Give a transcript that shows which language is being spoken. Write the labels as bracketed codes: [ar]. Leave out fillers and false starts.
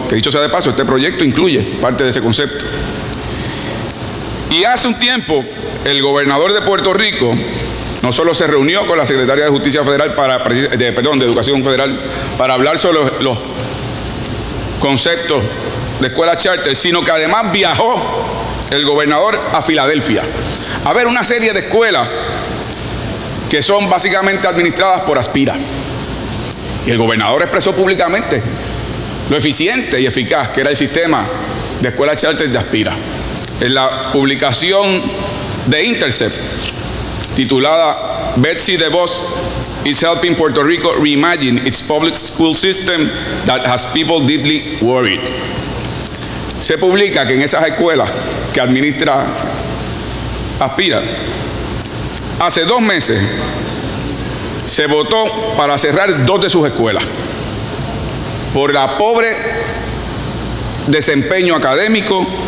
[es] Que dicho sea de paso, este proyecto incluye parte de ese concepto. Y hace un tiempo, el gobernador de Puerto Rico no solo se reunió con la secretaria de Justicia Federal de Educación Federal para hablar sobre los conceptos de escuela charter, sino que además viajó el gobernador a Filadelfia a ver una serie de escuelas que son básicamente administradas por Aspira. Y el gobernador expresó públicamente lo eficiente y eficaz que era el sistema de escuela charter de Aspira. En la publicación de Intercept, titulada [en] Betsy DeVos is helping Puerto Rico reimagine its public school system that has people deeply worried. [es] Se publica que en esas escuelas que administra Aspira, hace 2 meses se votó para cerrar 2 de sus escuelas por la pobre desempeño académico